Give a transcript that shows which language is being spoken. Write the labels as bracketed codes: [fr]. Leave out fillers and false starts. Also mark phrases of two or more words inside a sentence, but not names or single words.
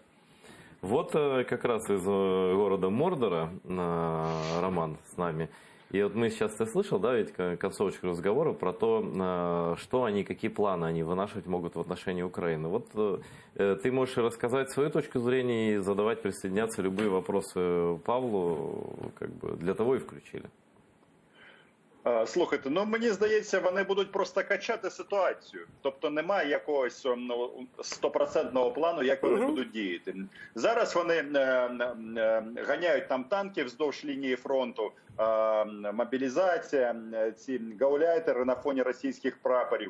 [ru] Вот как раз из города Мордора Роман с нами. И вот мы сейчас, ты слышал, да, ведь концовочку разговора про то, что они, какие планы они вынашивать могут в отношении Украины. Вот ты можешь рассказать свою точку зрения и задавать, присоединяться любые вопросы Павлу, как бы для того и включили. [uk] Слухайте, ну мені здається, вони будуть просто качати ситуацію. Тобто немає якогось стопроцентного плану, як вони будуть діяти. Зараз вони ганяють там танки вздовж лінії фронту, мобілізація, ці гауляйтери на фоні російських прапорів.